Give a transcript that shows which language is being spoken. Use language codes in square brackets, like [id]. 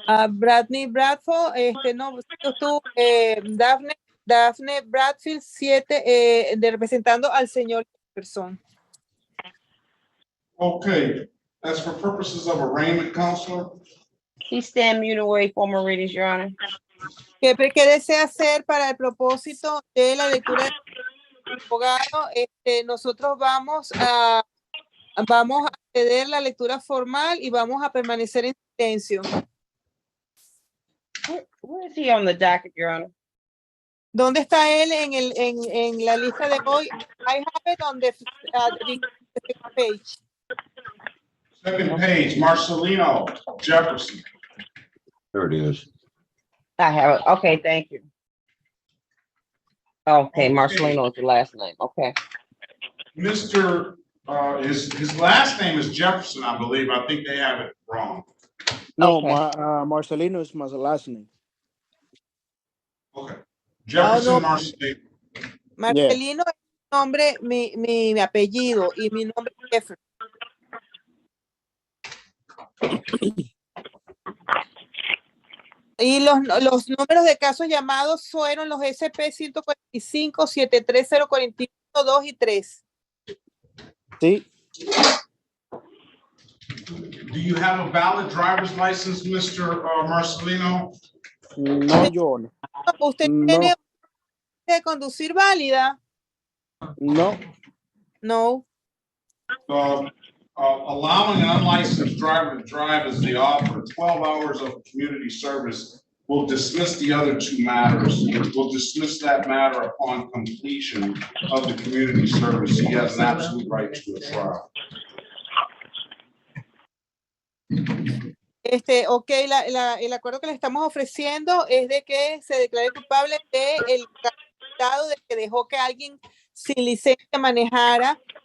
[es] Bradley Bradford, no, tú, Daphne Bradfield 7, representando al señor Jefferson. [en] Okay, as for purposes of arraignment, Counselor. Please stand mute and wait for more readings, Your Honor. [es] ¿Qué desea hacer para el propósito de la lectura del abogado? Nosotros vamos a ceder la lectura formal y vamos a permanecer en silencio. [en] Where is he on the docket, Your Honor? [es] ¿Dónde está él en la lista de hoy? [en] I have it on the second page. Second page, Marcelino Jefferson. There it is. I have it. Okay, thank you. Okay, Marcelino is the last name. Okay. Mr. His last name is Jefferson, I believe. I think they have it wrong. No, Okay. Marcelino is my last name. Okay. Jefferson, no. Marcelino. [es] Marcelino es mi nombre, mi apellido y mi nombre es Jefferson. Y los números de casos llamados fueron los SP 145, 73041, 2 y 3. Sí. [en] Do you have a valid driver's license, Mr. Marcelino? No, John. [es] ¿Usted tiene de conducir válida? No. No. [en] Allowing an unlicensed driver to drive as the offer 12 hours of community service will dismiss the other 2 matters. We'll dismiss that matter upon completion of the community service. He has an absolute right to a trial. [es] El acuerdo que le estamos ofreciendo es de que se declare culpable de el estado de que dejó que alguien sin licencia manejara.